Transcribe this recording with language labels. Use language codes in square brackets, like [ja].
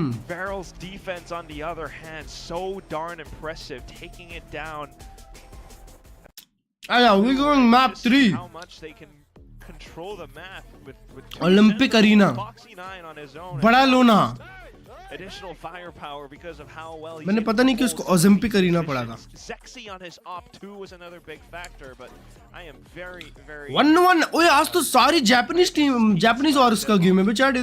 [en] Varel's defense, on the other hand, so darn impressive, taking it down. We're going map 3. How much they can control the map with Olympic Arena. Foxy9 on his own. [hi] बड़ा लोना. [en] additional firepower because of how well he's [hi] मैंने पता नहीं कि उसको Olympic arena पड़ा था. [en] Zexy on his op 2 was another big factor, but I am very 1-1. [hi] ओए आज तो सारी जापानीज टीम, जापानीज और उसका गेम है बेचारे.